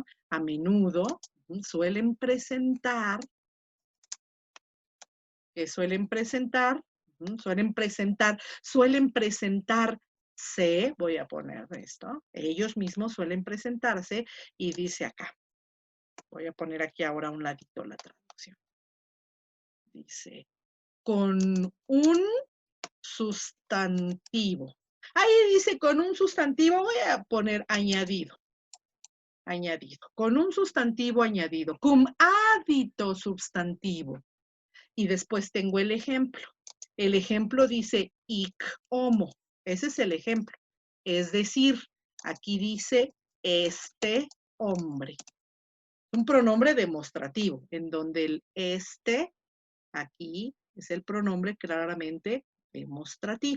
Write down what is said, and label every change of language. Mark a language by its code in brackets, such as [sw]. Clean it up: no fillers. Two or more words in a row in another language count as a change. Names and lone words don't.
[es] A menudo suelen presentar, suelen presentarse, voy a poner esto, ellos mismos suelen presentarse y dice acá, voy a poner aquí ahora a un ladito la traducción. Dice, con un sustantivo. Ahí dice con un sustantivo, voy a poner añadido. Con un sustantivo añadido, [la] cum adito substantivo. [es] Y después tengo el ejemplo. El ejemplo dice [la] ic homo. [es] Ese es el ejemplo. Es decir, aquí dice este hombre. Un pronombre demostrativo, en donde el este, aquí, es el pronombre claramente demostrativo.